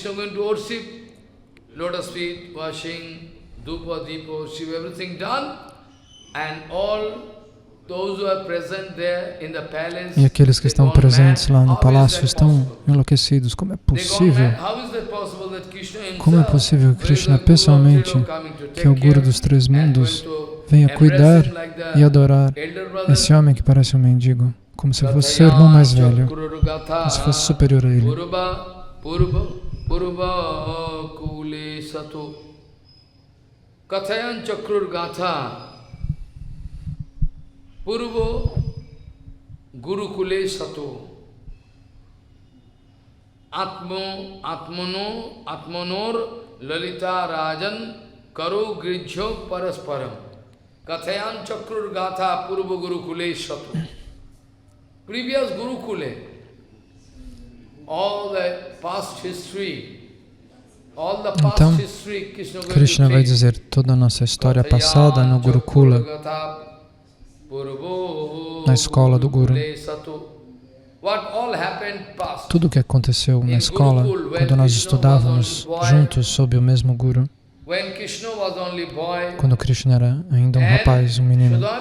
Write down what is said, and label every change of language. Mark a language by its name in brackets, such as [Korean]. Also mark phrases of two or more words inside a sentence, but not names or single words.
[Portuguese] E aqueles que estão presentes lá no palácio estão enlouquecidos. Como é possível? Como é possível que Krishna pessoalmente, que é o Guru dos três mundos, venha cuidar e adorar esse homem que parece um mendigo, como se fosse seu irmão mais velho, como se fosse superior a ele. [Sanskrit] Kathayan Chakrur Gatha Purvo Gurukule Sato Atmanor Lalita Rajan Karo Grijho Parasparam Kathayan Chakrur Gatha Purvo Gurukule Sato. [English] Previous Gurukule, all the past history. [Portuguese] Então, Krishna vai dizer toda a nossa história passada no Gurukula, na escola do Guru. Tudo o que aconteceu na escola, quando nós estudávamos juntos sob o mesmo Guru, quando Krishna era ainda um rapaz, um menino.